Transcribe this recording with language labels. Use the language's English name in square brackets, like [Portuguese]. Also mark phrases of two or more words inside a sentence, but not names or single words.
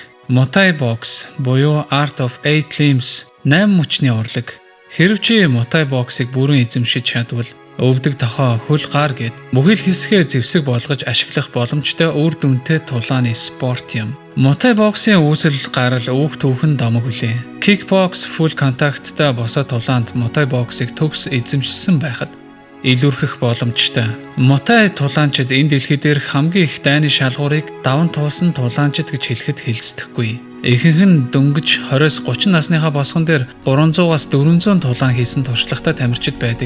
[Mongolian] Muay box буюу [English] Art of 8 Limbs [Mongolian] 8 мөчний урлаг. Хэрв чи Muay box-ыг бүрэн эзэмшиж чадвал өвдөг тохоо хөл гар гэд бүхэл хэсгээ зэвсэг болгож ашиглах боломжтой үр дүнтэй тулааны спорт юм. Muay box-ийн үүсэл гарал үүх төвхөн домог үлээ. Kickbox [English] full contact- [Mongolian] тай босоо тулаанд Muay box-ыг төгс эзэмшсэн байхад илүүрхэх боломжтой. Muay тулаанчид энэ дэлхий дээрх хамгийн их дайны шалгуурыг даван туусан тулаанчид гэж хэлэхэд хэлцдэхгүй. Ихэнх нь дөнгөж 20-30 насныхаа босгон дээр 300-аас 400 тулаан хийсэн туршлагатай тамирчид байдаг.